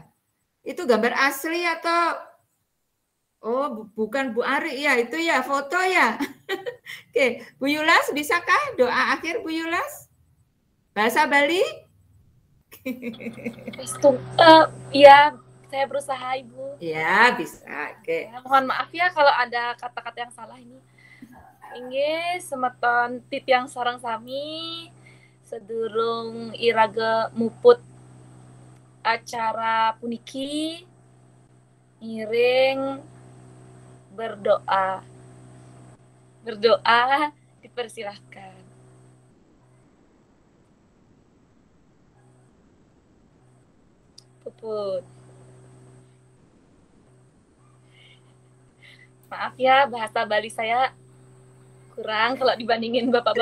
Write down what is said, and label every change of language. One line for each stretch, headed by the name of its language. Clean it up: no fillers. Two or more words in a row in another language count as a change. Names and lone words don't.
Indonesian: Itu gambar asli atau bukan Bu Ari ya, itu ya foto ya. Oke, Bu Yulas bisakah doa akhir Bu Yulas? Bahasa Bali? Ya, saya berusaha Ibu. Ya, bisa. Oke. Ya, mohon maaf ya kalau ada kata-kata yang salah ini.
Balinese: Inggih semeton titiang sareng sami sedurung irage muput acara puniki ngiring
Indonesian: berdoa dipersilahkan.
Balinese: Puput.
Indonesian: Maaf ya bahasa Bali saya kurang kalau dibandingin bapak-bapak.